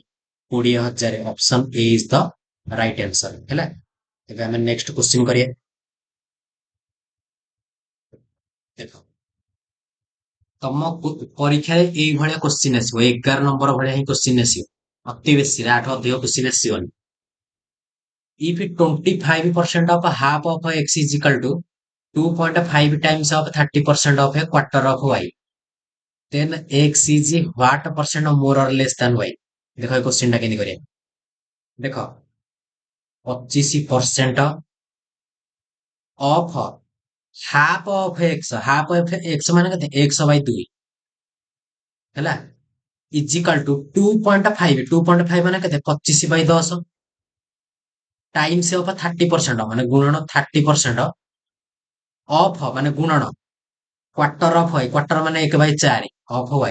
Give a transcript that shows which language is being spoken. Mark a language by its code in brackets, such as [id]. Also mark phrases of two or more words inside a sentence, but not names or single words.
[en] 20,000। option A is the right answer ହେଲା। [or] ଏବେ ଆମେ [en] next question [or] କରିବା। ଦେଖ ତମ ପରୀକ୍ଷାରେ ଏଇଭଳିଆ କ୍ୱେଶ୍ଚିନ୍ ଆସିବ। 11 ନମ୍ବର ଭଳିଆ ହିଁ କ୍ୱେଶ୍ଚିନ୍ ଆସିବ। ଅତି ବେଶୀ ଆଠୁ ଅଧିକ କ୍ୱେଶ୍ଚିନ୍ ଆସିବନି। [en] If 25% of half of x is equal to 2.5 times of 30% of a quarter of y, then x is what percent more or less than y? [or] ଦେଖ ଏ क्वेश्चन ଟା କେମିତି କରିବା। ଦେଖ [en] 25% of half of x, half of x [or] ମାନେ କେତେ? x/2 ହେଲା, [en] equal to 2.5. [or] 2.5 ମାନେ କେତେ? [en] 25/10 times of 30% [or] ମାନେ ଗୁଣନ [en] 30% of [or] ମାନେ ଗୁଣନ [en] quarter of y, quarter ମାନେ 1/4 of y.